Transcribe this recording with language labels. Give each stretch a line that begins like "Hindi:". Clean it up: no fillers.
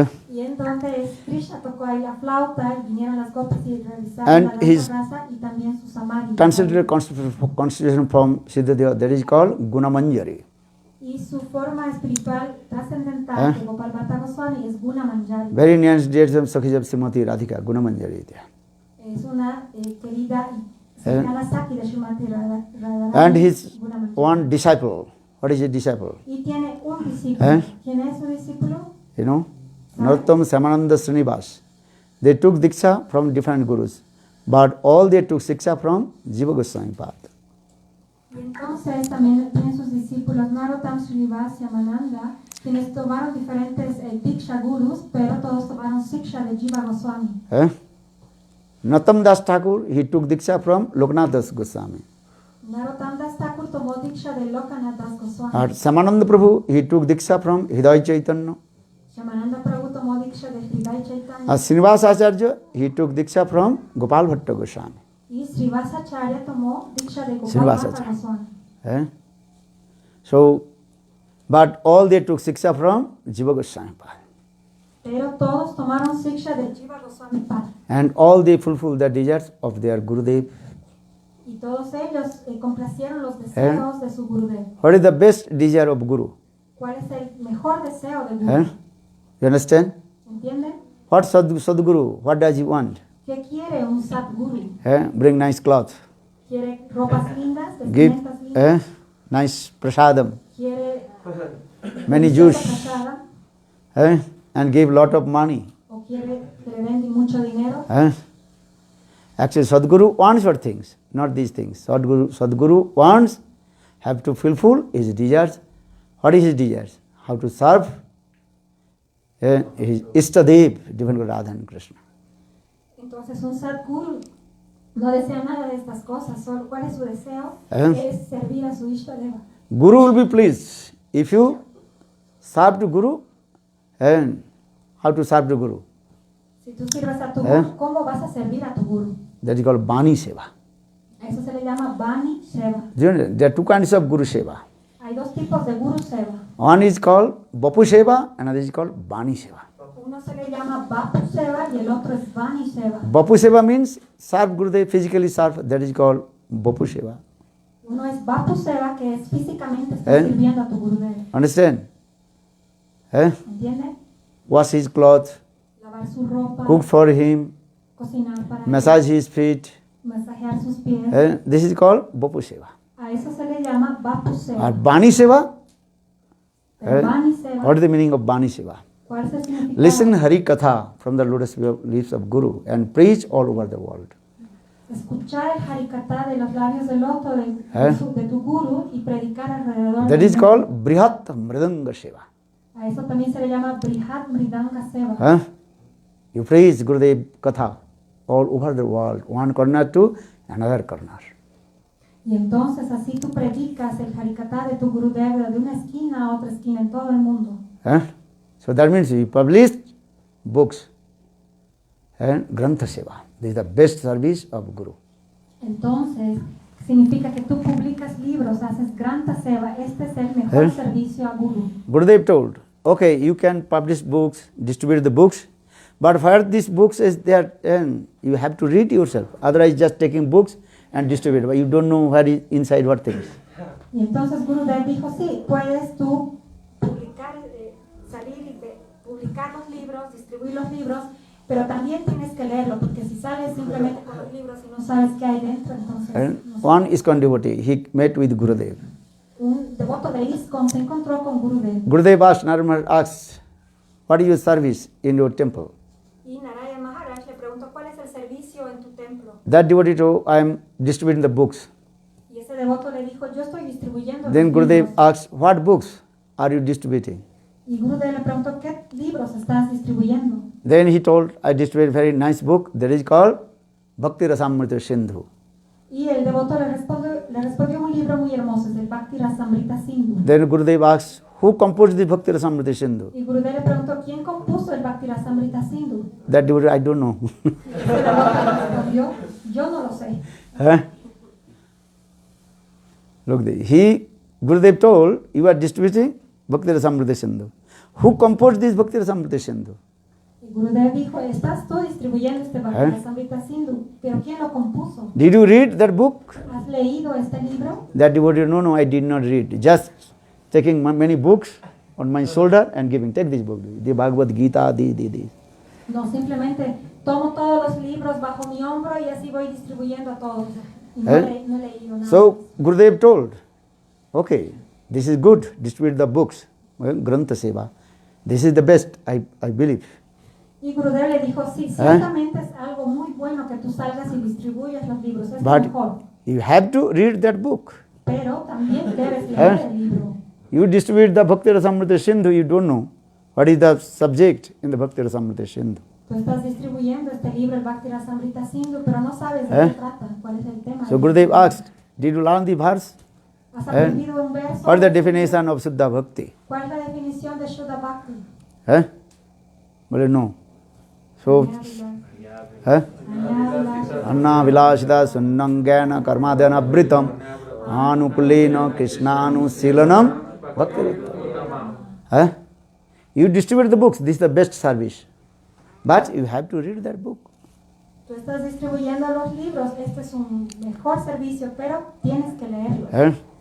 Spanish: Y en donde Krishna tocó ahí la flauta y vinieron las gopis y realizaron la danza rasa y también su samadhi.
English: Translated constitution from Siddhadeva, that is called Gunamanjari.
Spanish: Y su forma espiritual trascendental de Gopal Bhatta Goswami es Gunamanjari.
English: Very nice dear Sakhijab Srimati Radhika, Gunamanjari.
Spanish: Es una querida Señala Saki de Srimati Radharani
English: and his Gunamanjari. one disciple. What is a disciple?
Spanish: Y tiene un discípulo. ¿Quién es su discípulo?
English: You know, Narottam Samananda Srinivas. They took Diksha from different gurus, but all they took Diksha from Jiva Goswami Path.
Spanish: Y entonces también tienen sus discípulos Narottam Srinivas y Amananda, quienes tomaron diferentes Diksha gurus, pero todos tomaron Siksha de Jiva Goswami.
English: Natam Das Thakur, he took Diksha from Lokanath Das Goswami.
Spanish: Narottam Das Thakur tomó Diksha de Lokanath Das Goswami.
English: And Samananda Prabhu, he took Diksha from Hridaya Chaitanya.
Spanish: Shamananda Prabhu tomó Diksha de Hridaya Chaitanya.
English: And Srinivas Acharya, he took Diksha from Gopal Bhatta Goswami.
Spanish: Y Srivasacharya tomó Diksha de Gopal Srinivasa Bhatta Goswami.
English: So, but all they took Diksha from Jiva Goswami Path.
Spanish: Pero todos tomaron Siksha de Jiva Goswami Path.
English: And all they fulfilled the desires of their Gurudev.
Spanish: Y todos ellos complacieron los deseos de su Gurudev.
English: What is the best desire of Guru?
Spanish: ¿Cuál es el mejor deseo de Guru?
English: You understand?
Spanish: ¿Entienden?
English: What Sadguru? What does he want?
Spanish: ¿Qué quiere un Sadguru?
English: Bring nice clothes.
Spanish: ¿Quiere ropas lindas,
English: Give
Spanish: vestimentas lindas?
English: nice prasadam.
Spanish: ¿Quiere
English: Many
Spanish: deliciosa
English: juice.
Spanish: prasada?
English: And give lot of money.
Spanish: ¿O quiere que le den mucho dinero?
English: Actually, Sadguru wants for things, not these things. Sadguru wants, have to fulfill his desires. What is his desires? How to serve his Ishtadev, Divine Lord Radha and Krishna.
Spanish: Entonces un Sadguru no desea nada de estas cosas. Solo, ¿cuál es su deseo? Es servir a su Ishtadeva.
English: Guru will be pleased if you serve to Guru. And how to serve the Guru?
Spanish: Si tú sirves a tu Guru, ¿cómo vas a servir a tu Guru?
English: That is called Bani Seva.
Spanish: A eso se le llama Bani Seva.
English: There are two kinds of Guru Seva.
Spanish: Hay dos tipos de Guru Seva.
English: One is called Bapu Seva, another is called Bani Seva.
Spanish: Uno se le llama Bapu Seva y el otro es Bani Seva.
English: Bapu Seva means serve Gurudev, physically serve, that is called Bapu Seva.
Spanish: Uno es Bapu Seva, que es físicamente estar sirviendo a tu Gurudev.
English: Understand?
Spanish: ¿Entiendes?
English: Wash his clothes,
Spanish: Lavar su ropa,
English: cook for him,
Spanish: cocinar para
English: massage his feet.
Spanish: masajear sus pies.
English: This is called Bapu Seva.
Spanish: A eso se le llama Bapu Seva.
English: Or Bani Seva?
Spanish: Bani Seva.
English: What is the meaning of Bani Seva?
Spanish: ¿Cuál es el significado?
English: Listen Hari Katha from the lotus leaves of Guru and preach all over the world.
Spanish: Escuchar el Harikatha de los labios del loto de tu Guru y predicar alrededor.
English: That is called Brihat Mridanga Seva.
Spanish: A eso también se le llama Brihat Mridanga Seva.
English: You preach Gurudev Katha all over the world, one corner to another corner.
Spanish: Y entonces así tú predicas el Harikatha de tu Gurudev de una esquina a otra esquina en todo el mundo.
English: So that means you publish books and Grantha Seva. This is the best service of Guru.
Spanish: Entonces significa que tú publicas libros, haces Grantha Seva. Este es el mejor servicio a Guru.
English: Gurudev told, okay, you can publish books, distribute the books, but where these books is there, and you have to read yourself. Otherwise, just taking books and distribute, but you don't know where is inside what things.
Spanish: Y entonces Gurudev dijo, sí, puedes tú publicar, salir y publicar los libros, distribuir los libros, pero también tienes que leerlo, porque si sales simplemente con los libros y no sabes qué hay dentro, entonces...
English: No one ISKCON devotee, he met with Gurudev.
Spanish: Un devoto de ISKCON se encontró con Gurudev.
English: Gurudev asked, Narayana asked, what is your service in your temple?
Spanish: Y Narayana Maharaj le preguntó, ¿cuál es el servicio en tu templo?
English: That devotee told, I am distributing the books.
Spanish: Y ese devoto le dijo, yo estoy distribuyendo
English: Then
Spanish: los
English: Gurudev
Spanish: libros.
English: asked, what books are you distributing?
Spanish: Y Gurudev le preguntó, ¿qué libros estás distribuyendo?
English: Then he told, I distribute a very nice book that is called Bhakti Rasamrita Sindhu.
Spanish: Y el devoto le respondió un libro muy hermoso, es el Bhakti Rasamrita Sindhu.
English: Then Gurudev asked, who composed the Bhakti Rasamrita Sindhu?
Spanish: Y Gurudev le preguntó, ¿quién compuso el Bhakti Rasamrita Sindhu?
English: That devotee, I don't know.
Spanish: Ese devoto le respondió, yo no lo sé.
English: Look, Gurudev told, you are distributing Bhakti Rasamrita Sindhu. Who composed this Bhakti Rasamrita Sindhu?
Spanish: Y Gurudev dijo, estás tú distribuyendo este Bhakti Rasamrita Sindhu, pero ¿quién lo compuso?
English: Did you read that book?
Spanish: ¿Has leído este libro?
English: That devotee, no, I did not read. Just taking many books on my shoulder and giving. Take this book, the Bhagavad Gita, this.
Spanish: No, simplemente tomo todos los libros bajo mi hombro y así voy distribuyendo a todos. Y no, Eh? no he leído nada.
English: So Gurudev told, okay, this is good, distribute the books, Grantha Seva. This is the best, I believe.
Spanish: Y Gurudev le dijo, sí, ciertamente es algo muy bueno que tú salgas y distribuyas los libros, es
English: But
Spanish: mejor.
English: you have to read that book.
Spanish: Pero también debes leer el libro.
English: You distribute the Bhakti Rasamrita Sindhu, you don't know what is the subject in the Bhakti Rasamrita Sindhu.
Spanish: Tú estás distribuyendo este libro, el Bhakti Rasamrita Sindhu, pero no sabes de qué trata, cuál es el tema.
English: So Gurudev asked, did you learn the verse?
Spanish: ¿Has aprendido un verso?
English: What is the definition of Shuddha Bhakti?
Spanish: ¿Cuál es la definición de Shuddha Bhakti?
English: Well, no. So,
Spanish: Añádela.
Sanskrit: Anna Vilashita Sunnam Gyana Karmadhyana Abritam Anukulena Krishnanu Silanam Bhakti.
English: You distribute the books, this is the best service. But you have to read that book.
Spanish: Tú estás distribuyendo los libros, este es un mejor servicio, pero tienes que leerlos.